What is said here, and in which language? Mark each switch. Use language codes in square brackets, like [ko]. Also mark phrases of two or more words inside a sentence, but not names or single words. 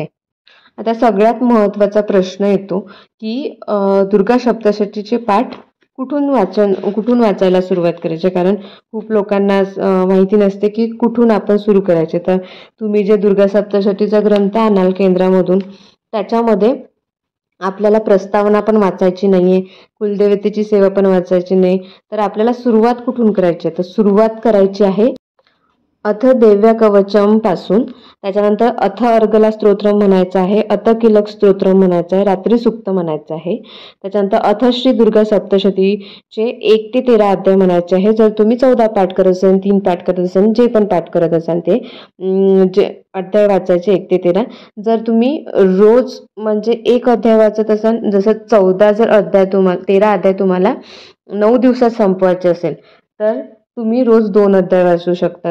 [mr] आता सगळ्यात महत्त्वाचा प्रश्न येतो की दुर्गा सप्तशतीचे पाठ कुठून वाचायला सुरुवात करायची, कारण खूप लोकांना माहिती नसते की कुठून आपण सुरू करायचे. तर तुम्ही जे दुर्गा सप्तशतीचा ग्रंथ आणाल केंद्रामधून, त्याच्यामध्ये आपल्याला प्रस्तावना पण वाचायची नाहीये, कुलदेवतेची सेवा पण वाचायची नाही. तर आपल्याला सुरुवात कुठून करायची आहे, तर सुरुवात करायची आहे अथ देव्या कवचम पासून. त्याच्यानंतर अथ अर्गला स्तोत्र म्हणायचं आहे, अथ किलक स्तोत्र म्हणायचं आहे, रात्री सुक्त म्हणायचं आहे. त्याच्यानंतर अथ श्री दुर्गा सप्तशतीचे 1 ते 13 अध्याय म्हणायचे आहे. जर तुम्ही 14 पाठ करत असाल, 3 पाठ करत असाल, जे पण पाठ करत असाल ते जे अध्याय वाचायचे 1 ते 13. जर तुम्ही रोज म्हणजे 1 अध्याय वाचत असाल, जसं 13 अध्याय तुम्हाला 9 दिवसात संपवायचे असेल, तर तुम्ही रोज 2 अध्याय वाचू शकता.